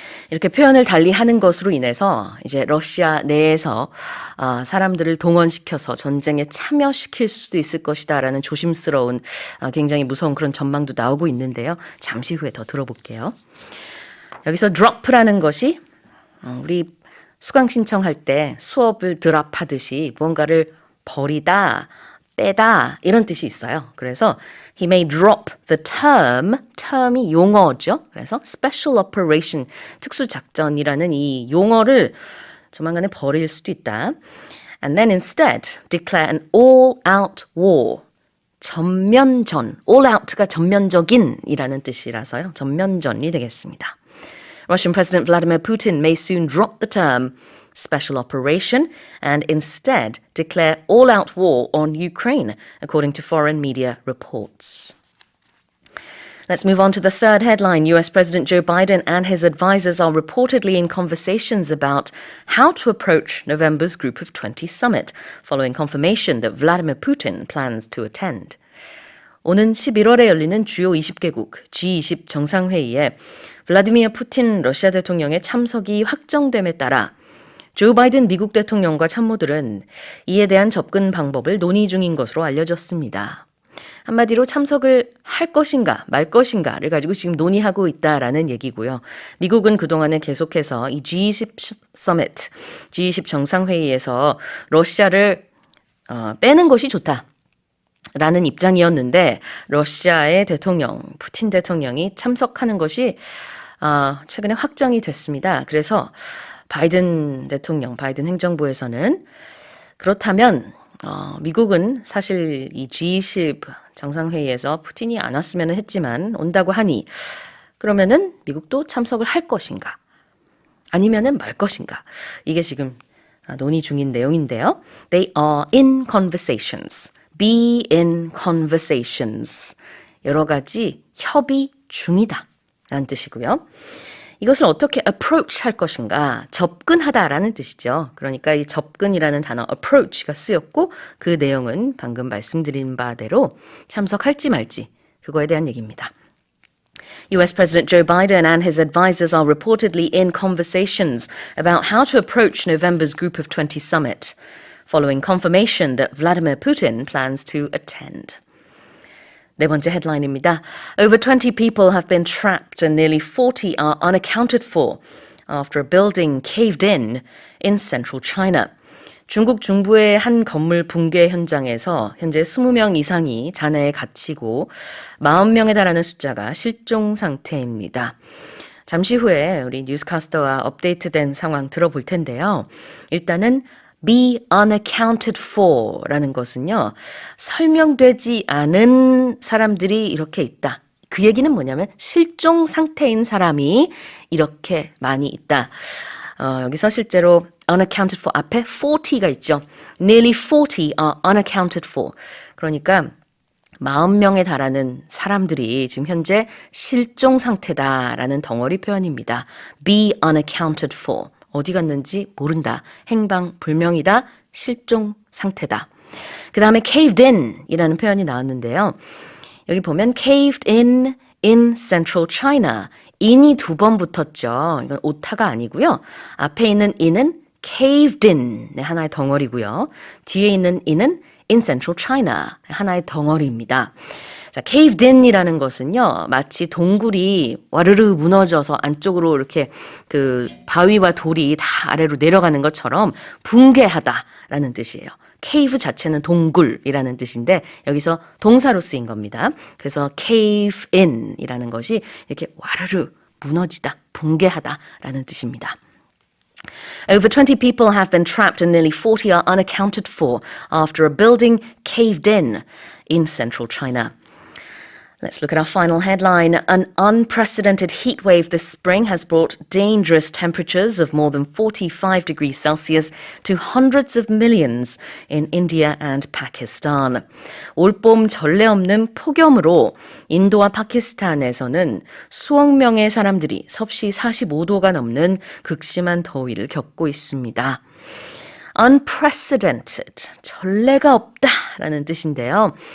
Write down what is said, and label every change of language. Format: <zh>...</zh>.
<ko>이렇게 표현을 달리 하는 것으로 인해서 이제 러시아 내에서 사람들을 동원시켜서 전쟁에 참여시킬 수도 있을 것이다라는 조심스러운 굉장히 무서운 그런 전망도 나오고 있는데요. 잠시 후에 더 들어볼게요. 여기서 drop라는 것이 우리 수강 신청할 때 수업을 드랍하듯이 무언가를 버리다, 빼다 이런 뜻이 있어요. 그래서</ko> <en>he may drop the term이</en> <ko>용어죠. 그래서 special operation, 특수작전이라는 이 용어를 조만간에 버릴 수도 있다.</ko> <en>And then instead declare an all-out war.</en> <ko>전면전, all-out가 전면적인이라는 뜻이라서요. 전면전이 되겠습니다.</ko> <en>Russian President Vladimir Putin may soon drop the term special operation and instead declare all-out war on Ukraine, according to foreign media reports. Let's move on to the third headline. US President Joe Biden and his advisors are reportedly in conversations about how to approach November's Group of 20 summit, following confirmation that Vladimir Putin plans to attend.</en> <ko>오는 11월에 열리는 주요 20개국 G20 정상회의에 블라디미르 푸틴 러시아 대통령의 참석이 확정됨에 따라 조 바이든 미국 대통령과 참모들은 이에 대한 접근 방법을 논의 중인 것으로 알려졌습니다. 한마디로 참석을 할 것인가 말 것인가를 가지고 지금 논의하고 있다라는 얘기고요. 미국은 그동안에 계속해서 이 G20 서밋, G20 정상회의에서 러시아를 빼는 것이 좋다라는 입장이었는데 러시아의 대통령, 푸틴 대통령이 참석하는 것이 최근에 확정이 됐습니다. 그래서 바이든 대통령, 바이든 행정부에서는 그렇다면 미국은 사실 이 G20 정상회의에서 푸틴이 안 왔으면 했지만 온다고 하니 그러면은 미국도 참석을 할 것인가 아니면은 말 것인가 이게 지금 논의 중인 내용인데요.</ko> <en>They are in conversations. Be in conversations.</en> <ko>여러 가지 협의 중이다 라는 뜻이고요. 이것을 어떻게 approach 할 것인가, 접근하다라는 뜻이죠. 그러니까 이 접근이라는 단어 approach가 쓰였고 그 내용은 방금 말씀드린 바대로 참석할지 말지 그거에 대한 얘기입니다.</ko> <en>US President Joe Biden and his advisors are reportedly in conversations about how to approach November's Group of 20 summit, following confirmation that Vladimir Putin plans to attend.</en> <ko>네 번째 헤드라인입니다.</ko> <en>Over 20 people have been trapped and nearly 40 are unaccounted for after a building caved in central China.</en> <ko>중국 중부의 한 건물 붕괴 현장에서 현재 20명 이상이 잔해에 갇히고 40명에 달하는 숫자가 실종 상태입니다. 잠시 후에 우리 뉴스캐스터와 업데이트된 상황 들어볼 텐데요. 일단은</ko> <en>be unaccounted for</en> <ko>라는 것은요. 설명되지 않은 사람들이 이렇게 있다. 그 얘기는 뭐냐면 실종 상태인 사람이 이렇게 많이 있다. 여기서 실제로 unaccounted for 앞에 40가 있죠.</ko> <en>Nearly 40 are unaccounted for.</en> <ko>그러니까 40명에 달하는 사람들이 지금 현재 실종 상태다라는 덩어리 표현입니다.</ko> <en>be unaccounted for.</en> <ko>어디 갔는지 모른다. 행방불명이다. 실종 상태다. 그 다음에 caved in 이라는 표현이 나왔는데요. 여기 보면</ko> <en>caved in central China.</en> <ko>in이 두 번 붙었죠. 이건 오타가 아니고요. 앞에 있는 in은 caved in의 하나의 덩어리고요. 뒤에 있는 in은 in central China 하나의 덩어리입니다. 자, caved in이라는 것은요, 마치 동굴이 와르르 무너져서 안쪽으로 이렇게 그 바위와 돌이 다 아래로 내려가는 것처럼 붕괴하다라는 뜻이에요. cave 자체는 동굴이라는 뜻인데 여기서 동사로 쓰인 겁니다. 그래서 cave in이라는 것이 이렇게 와르르 무너지다, 붕괴하다라는 뜻입니다.</ko> <en>Over 20 people have been trapped and nearly 40 are unaccounted for after a building caved in central China. Let's look at our final headline. An unprecedented heat wave this spring has brought dangerous temperatures of more than 45 degrees Celsius to hundreds of millions in India and Pakistan.</en> <ko>올봄 전례 없는 폭염으로 인도와 파키스탄에서는 수억 명의 사람들이 섭씨 45도가 넘는 극심한 더위를 겪고 있습니다. Unprecedented, 전례가 없다라는 뜻인데요.</ko>